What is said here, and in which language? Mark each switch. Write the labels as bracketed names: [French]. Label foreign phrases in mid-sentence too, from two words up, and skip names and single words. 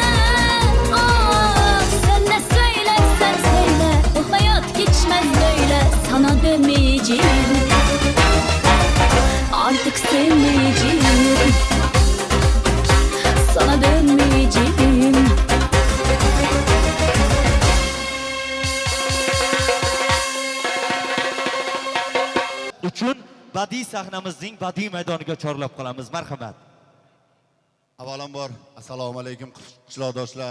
[Turkish] Sen ne söylersen söyle, bu hayat geçmez böyle. Sana dönmeyeceğim, artık sevmeyeceğim. Sana dönmeyeceğim. [Uzbek] uchun badiiy sahnamizning badiiy maydoniga chorlab qolamiz. Marhamat. Avvalambor assalomu alaykum qishloqdoshlar.